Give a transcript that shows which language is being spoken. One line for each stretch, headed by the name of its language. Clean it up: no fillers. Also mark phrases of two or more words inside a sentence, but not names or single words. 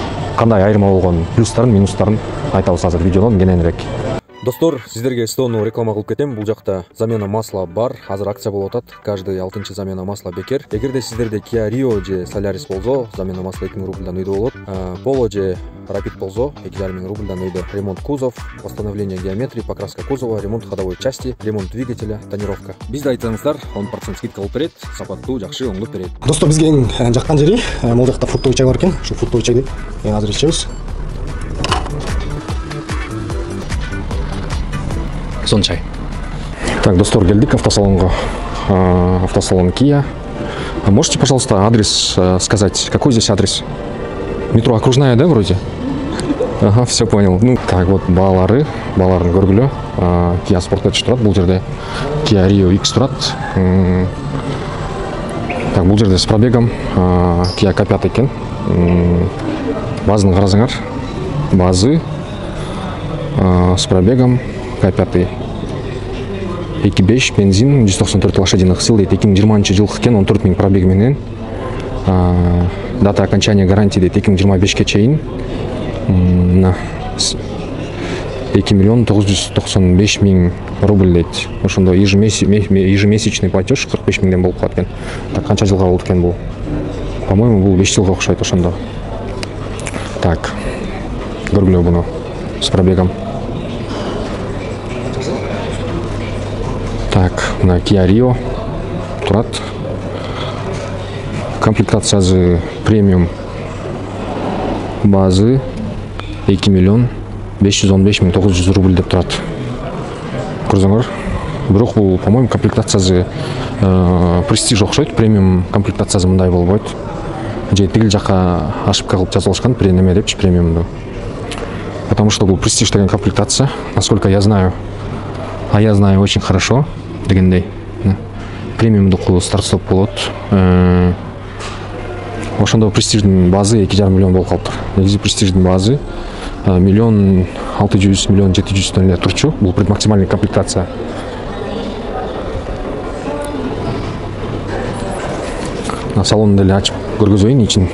Kyrgyz: Кандай айырма болгон плюстарын, минустарын айтабыз азыр видеодон кененирээк. Достор, сиздерге стоону реклама кылып кетем. Бул жакта
Russian: замена масла
Kyrgyz: бар. Азыр акция болуп атат.
Russian: Каждый 6-чы замена масла
Kyrgyz: бекер. Эгерде сиздерде Kia Rio же Solaris болсо,
Russian: замена масла
Kyrgyz: 2000 рубльдан өйдө болот. Polo же Rapid болсо, 2500 рубльдан өйдө.
Russian: Ремонт кузов, восстановление геометрии, покраска кузова, ремонт ходовой части, ремонт двигателя, тонировка.
Kyrgyz: Бизди айтсаңыздар, 10% скидка кылып берет, сапаттуу, жакшы оңдоп берет. Достор, бизге эң жаккан жери могул жакта
Russian: фруктовый чай
Kyrgyz: бар экен. Ушул
Russian: фруктовый чайды
Kyrgyz: азыр ичебиз. Сон чай. Так, достор, келдик автосалонго. Автосалон Kia.
Russian: Можете, пожалуйста, адрес сказать? Какой здесь адрес? Метро Окружная, да, вроде? Ага, все понял. Ну, так, вот
Kyrgyz: бааларын көргүлө. Kia Sportage турат бул жерде. Kia Rio X турат. Так, бул жерде
Russian: с пробегом
Kyrgyz: Kia K5 экен. Базаны карасаңар.
Russian: Базы с пробегом K5. 2.5 бензин 194 лошадиных сил дейт.
Kyrgyz: 2020 жыл экен, 14 000 пробег менен.
Russian: Дата окончания гарантии
Kyrgyz: дейт 2025 чейин. 2 миллион 995 000 рубль дейт. Ошондо
Russian: ежемесячный платеж
Kyrgyz: 45 000 болуп калат экен. Так, канча жылга болду экен бул? По-моему, бул 5 жылга окшойт ошондо. Так, көргүлө буну
Russian: с пробегом.
Kyrgyz: Так, на Kia Rio турат. Комплектациясы премиум базы 2 миллион 515 900 рубль деп турат. Көрсөңөр. Бирок бул, по-моему, комплектациясы Prestige окшойт. Премиум комплектациясы мындай болбойт. Же тигил жака
Russian: ошибка кылып
Kyrgyz: жазылышкан неме депчи премиумду.
Russian: Потому что
Kyrgyz: бул Prestige деген комплектация,
Russian: насколько я знаю. А я знаю очень хорошо дегендей.
Kyrgyz: Премиумдук старт-стоп болот. Ошондо Prestige'дин базы 2,5 миллион болуп калыптыр. Негизи Prestige'дин базы 1 600 000 1 700 000 эле турчу. Бул предмаксимальный комплектация. Салонду деле ачып көргөзөйүн ичин.